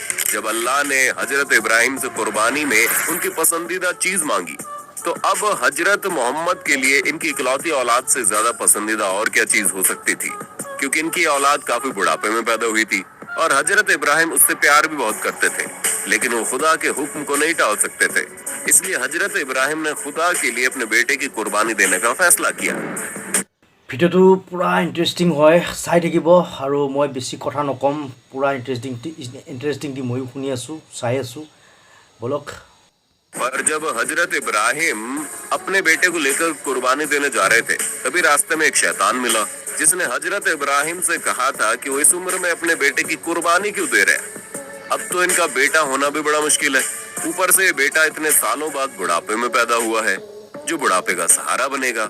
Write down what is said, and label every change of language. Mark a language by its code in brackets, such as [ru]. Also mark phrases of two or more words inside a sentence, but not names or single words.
[hi] जब अल्लाह ने हजरत इब्राहिम से कुर्बानी में उनकी पसंदीदा चीज मांगी, तो अब हजरत मोहम्मद के लिए इनकी इकलौती औलाद से ज्यादा पसंदीदा और क्या चीज हो सकती थी, क्योंकि इनकी औलाद काफी बुढ़ापे में पैदा हुई थी और हजरत इब्राहिम उससे प्यार भी बहुत करते थे, लेकिन वो खुदा के हुक्म को नहीं टाल सकते थे। इसलिए हजरत इब्राहिम ने खुदा के लिए अपने बेटे की कुर्बानी देने का फैसला किया। [as] ভিডিঅ'টো পূৰা ইণ্টাৰেষ্টিং হয়, চাই থাকিব। আৰু মই বেছি কথা নকম, পূৰা ইণ্টাৰেষ্টিং দি ময়ো শুনি আছোঁ, চাই আছোঁ। বলক। [hi] पर जब हजरत इब्राहिम अपने बेटे को लेकर कुर्बानी देने जा रहे थे, तभी रास्ते में एक शैतान मिला, जिसने हजरत इब्राहिम से कहा था कि वो इस उम्र में अपने बेटे की कुर्बानी क्यों दे रहे हैं? अब तो इनका बेटा होना भी बड़ा मुश्किल है, ऊपर से बेटा इतने सालों बाद बुढ़ापे में पैदा हुआ है, जो बुढ़ापे का सहारा बनेगा।